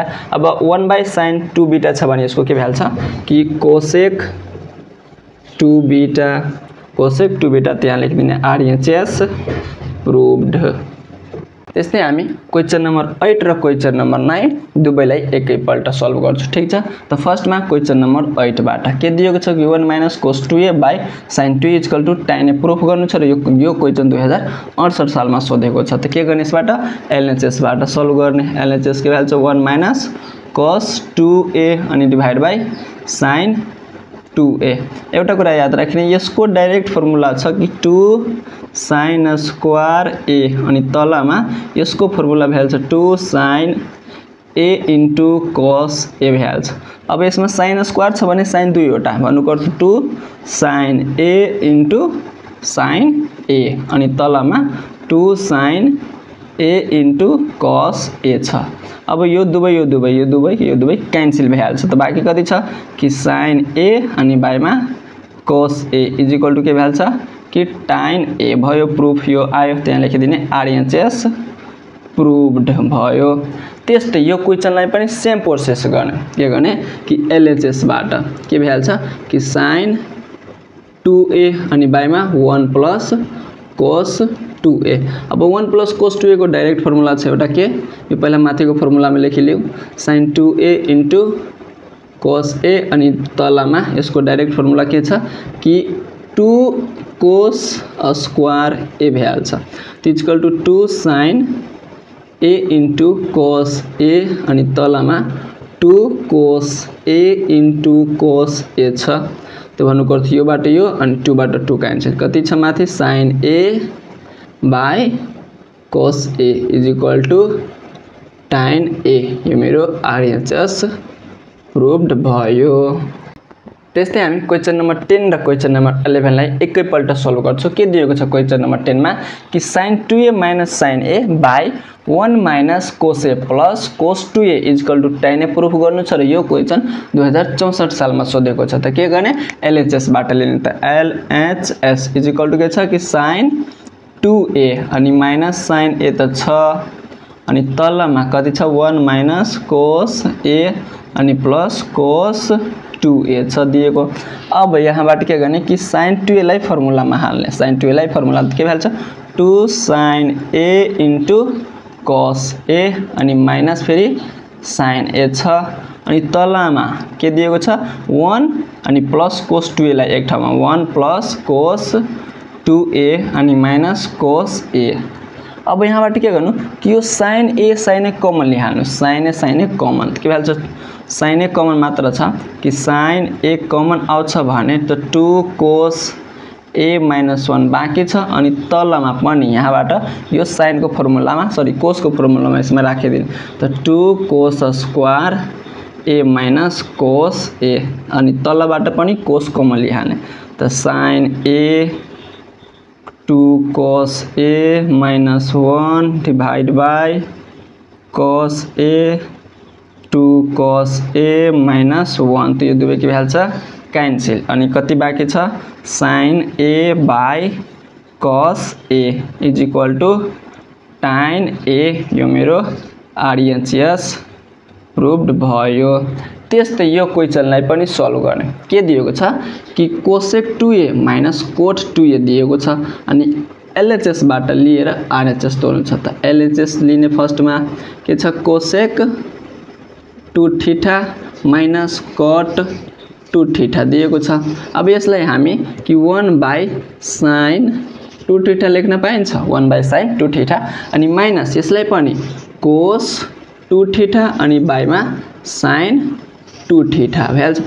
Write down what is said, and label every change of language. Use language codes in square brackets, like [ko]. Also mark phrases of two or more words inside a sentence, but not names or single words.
[ne] अब 1 / sin 2 बीटा छ भने यसको के भइहाल्छ कि [en] cosec 2 beta, cosec 2 beta [ne] त्यहाँ लेखिदिने [en] RHS proved. [ne] त्यस्तै हामी [en] question number 8 [ne] र [en] question number 9 [ne] दुवैलाई एकैपल्ट सल्भ गर्छौं ठीक छ। त [en] firstमा question number 8 [ne] बाट के दिएको छ कि 1 - cos 2a / sin 2a = tan a प्रुफ गर्नु छ र यो क्वेशन 2068 सालमा सोधेको छ। त के गर्ने यसबाट LHS बाट सल्भ गर्ने। LHS के भ्यालु छ 1 - cos 2a अनि डिभाइड बाइ sin 2a। एउटा कुरा याद राख्ने यसको डाइरेक्ट फर्मुला छ कि [en] 2 sin square a [ne] अनि तलमा यसको [en] formula value [ne] छ 2 sin a into cos a भ्यालु छ। अब यसमा [en] sin square [ne] छ भने sin दुईवटा भन्नुपर्छ 2 sin a into sin a अनि तलमा 2 sin a into cos a छ। अब यो दुवै क्यान्सल भइहाल्छ। त बाँकी कति छ कि sin a अनि बाइमा cos a = के भ्यालु छ कि tan a भयो। प्रुफ यो आयो त्यहाँ लेखिदिने [en] RHS proved [ne] भयो। त्यस्तै यो क्वेशनलाई पनि [en] same process [ne] गर्ने। के गर्ने कि LHS बाट के भ्यालु छ कि sin 2a अनि बाइमा 1 + cos 2a। अब 1 + cos 2a को [en] direct formula [ne] छ एउटा के यो पहिला माथिको फर्मुलामा लेखिलियौ sin 2a into cos a अनि तलमा यसको [en] direct formula [ne] के छ कि [en] 2 cos square a [ne] भ्यालु छ। = 2 sin a into cos a अनि तलमा 2 cos a into cos a छ। त्यो भन्नुपर्छ योबाट यो अनि 2 बाट 2 क्यान्सल कति छ माथि sin a by cos a = tan a। यो मेरो [en] RHS proved [ne] भयो। त्यस्तै हामी [en] question number 10 [ne] र [en] question number 11 [ne] लाई एकैपल्ट सल्भ गर्छौं। के दिएको छ [en] question number 10 [ne] मा कि sin 2a - sin a by 1 - cos a plus cos 2a = tan a प्रुफ गर्नु छ र यो क्वेशन 2064 सालमा सोधेको छ। त के गर्ने LHS बाट लिने। त LHS = के छ कि sin 2a अनि माइनस sin a त छ अनि तलमा कति छ 1 - cos a अनि प्लस cos 2a छ दिएको। अब यहाँबाट के गर्ने कि sin 2a लाई फर्मुलामा हाल्ने। sin 2a लाई फर्मुला के भ्यालु छ 2 sin a into cos a अनि माइनस फेरि sin a छ अनि तलमा के दिएको छ 1 अनि प्लस cos 2a लाई एक ठाउँमा 1 + cos 2a अनि माइनस cos a। अब यहाँबाट के गर्नु कि यो [en] sin a common [ne] लिहाल्नु। [en] sin a common [ne] के भ्यालु छ [en] sin a common [ne] मात्र छ कि [en] sin a common [ne] आउँछ भने त 2 cos a - 1 बाँकी छ अनि तलमा पनि यहाँबाट यो sin को फर्मुलामा cos को फर्मुलामा यसमा राखिदिनु। त [en] 2 cos square a [ne] - cos a अनि तलबाट पनि cos कमन लिहाल्ने। त sin a 2 cos a - 1 [en] divide by [ne] cos a 2 cos a - 1। त यो दुवै के भ्यालु छ क्यान्सल अनि कति बाँकी छ sin a by cos a = tan a। यो मेरो [en] RHS proved [ne] भयो। त्यस्तै यो क्वेशनलाई पनि सल्भ गर्ने। के दिएको छ कि cosec 2a - cot 2a दिएको छ अनि LHS बाट लिएर RHS तोल्नु छ। त LHS लिने फर्स्टमा के छ cosec 2θ - cot 2θ दिएको छ। अब यसलाई हामी कि 1/sin 2θ लेख्न पाइन्छ 1/sin 2θ अनि माइनस यसलाई पनि cos 2θ अनि बाइमा sin 2θ भ्यालु छ।